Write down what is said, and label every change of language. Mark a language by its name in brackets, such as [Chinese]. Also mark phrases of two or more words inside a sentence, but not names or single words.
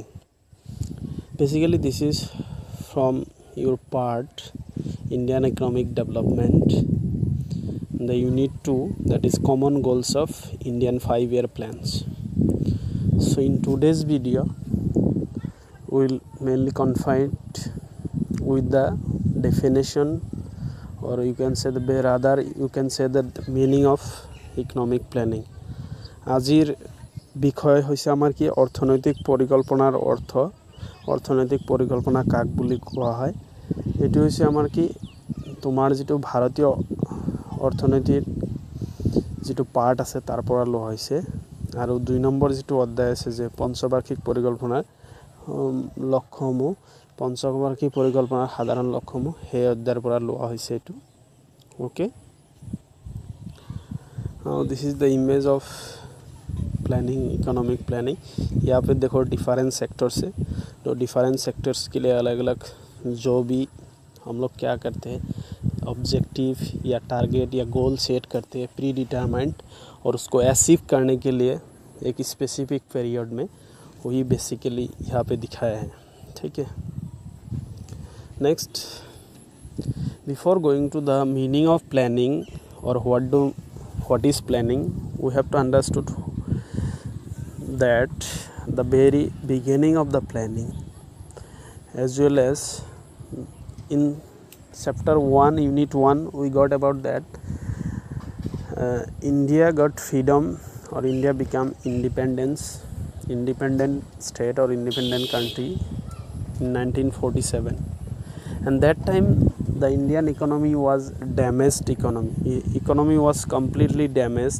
[English] Basically, this is from your part Indian Economic Development, the unit 2, that is common goals of Indian 5-year plans. So in today's video we will mainly confine with the definition, or you can say the meaning of economic planning. [Assamese] আজিৰ বিষয় হৈছে আমাৰ কি অৰ্থনৈতিক পৰিকল্পনাৰ অৰ্থনৈতিক পৰিকল্পনা কাক বুলি কোৱা হয়। এটো হৈছে আমাৰ কি তোমাৰ যেটো ভাৰতীয় অৰ্থনীতিৰ যেটো পাৰ্ট আছে তাৰ পৰা লোৱা হৈছে, আৰু 2 নম্বৰ যেটো অধ্যায় আছে যে পঞ্চবাৰ্ষিক পৰিকল্পনাৰ লক্ষ্যসমূহ, পঞ্চবাৰ্ষিক পৰিকল্পনাৰ সাধাৰণ লক্ষ্যসমূহ সেই অধ্যায়ৰ পৰা লোৱা হৈছে এটো। [English] ওকে, now this is the image of planning, economic planning. [Hindi] यहाँ पे देखो [English] different sectors [Hindi] है, तो [English] different sectors [Hindi] के लिए अलग अलग जो भी हम लोग क्या करते हैं ऑब्जेक्टिव या टारगेट या [English] goal set [Hindi] करते हैं [English] pre determined, [Hindi] और उसको अचीव करने के लिए एक [English] specific period [Hindi] में, वही बेसिकली यहाँ पे दिखाया है। ठीक है, [English] next, before going to the meaning of planning और what is planning, we have to understood that the very beginning of the planning, as well as in chapter 1 unit 1 we got about that India got freedom, or India became independent state or independent country in 1947, and that time the Indian economy was damaged economy was completely damaged.